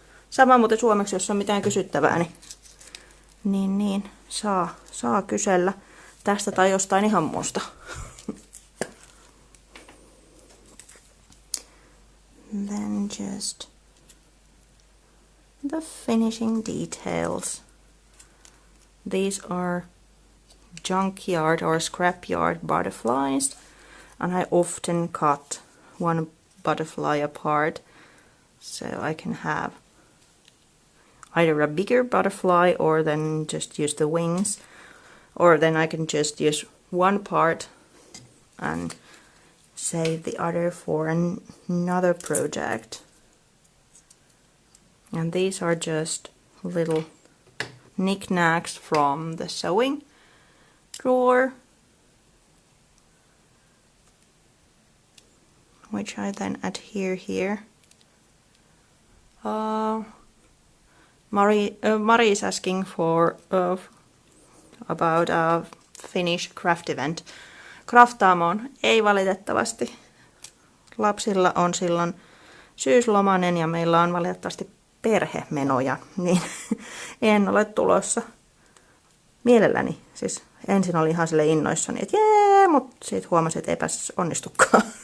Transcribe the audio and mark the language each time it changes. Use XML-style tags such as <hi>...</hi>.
<fi>Sama muuten suomeksi, jos on mitään kysyttävää, niin saa kysellä tästä tai jostain ihan muusta.</fi> <en>Then just the finishing details. These are junkyard or scrapyard butterflies, and I often cut one butterfly apart so I can have either a bigger butterfly or then just use the wings, or then I can just use one part and save the other for another project. And these are just little knickknacks from the sewing drawer, which I then adhere here. Mari is asking for about a Finnish craft event.</en> <fi>Kraftaamoon ei valitettavasti. Lapsilla on silloin syyslomanen ja meillä on valitettavasti perhemenoja, niin en ole tulossa. Mielelläni. Siis ensin olin ihan sille innoissani, että jee, mutta sitten huomasin, että eipä onnistukaan.</fi>